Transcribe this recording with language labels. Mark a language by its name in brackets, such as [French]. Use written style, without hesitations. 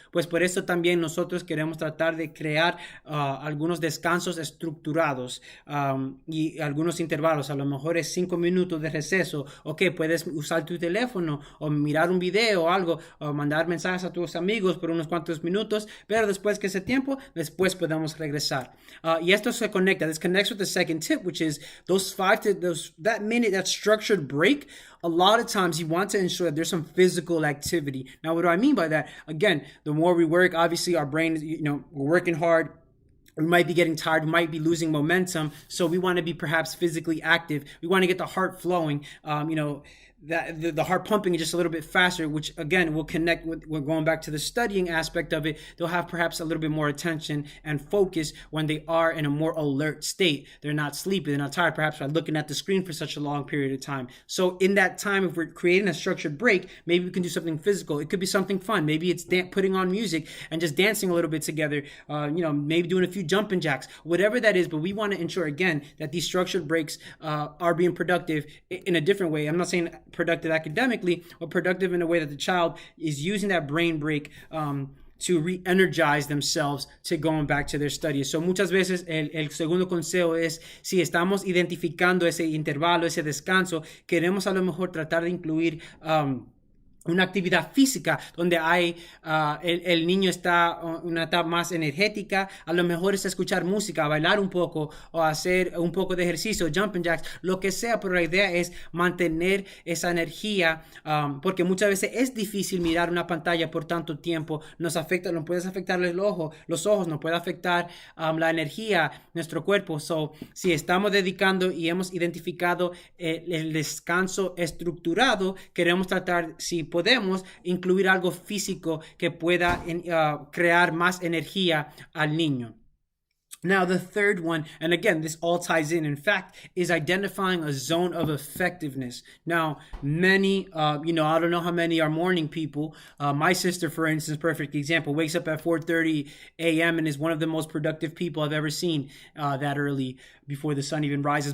[Spanish] Pues por eso también nosotros queremos tratar de crear algunos descansos estructurados y algunos intervalos. A lo mejor es 5 minutos de receso. Ok, puedes usar tu teléfono o mirar un video o algo o mandar mensajes a tus amigos por unos cuantos minutos, pero después que ese tiempo, después podemos regresar. Y esto se conecta. [English] This connects with the second tip, which is that minute, that structured break. A lot of times you want to ensure that there's some physical activity. Now, what do I mean by that? Again, the more we work, obviously our brain is, we're working hard. We might be getting tired. We might be losing momentum. So we want to be perhaps physically active. We want to get the heart flowing. That the heart pumping just a little bit faster, which again will connect with, we're going back to the studying aspect of it. They'll have perhaps a little bit more attention and focus when they are in a more alert state. They're not sleepy, they're not tired, perhaps by looking at the screen for such a long period of time. So in that time, if we're creating a structured break, maybe we can do something physical. It could be something fun. Maybe it's putting on music and just dancing a little bit together. Maybe doing a few jumping jacks, whatever that is. But we want to ensure again that these structured breaks are being productive in a different way. I'm not saying productive academically, or productive in a way that the child is using that brain break to re-energize themselves to going back to their studies. [Spanish] So muchas veces el segundo consejo es, si estamos identificando ese intervalo, ese descanso, queremos a lo mejor tratar de incluir una actividad física donde hay el niño está una etapa más energética. A lo mejor es escuchar música, bailar un poco o hacer un poco de ejercicio, jumping jacks, lo que sea, pero la idea es mantener esa energía porque muchas veces es difícil mirar una pantalla por tanto tiempo. Nos puede afectar los ojos, nos puede afectar la energía, nuestro cuerpo. So, si estamos dedicando y hemos identificado el descanso estructurado, queremos tratar, si podemos, incluir algo físico que pueda crear más energía al niño. [English] Now, the third one, and again, this all ties in fact, is identifying a zone of effectiveness. Now, many, I don't know how many are morning people. My sister, for instance, perfect example, wakes up at 4:30 a.m. and is one of the most productive people I've ever seen that early before the sun even rises.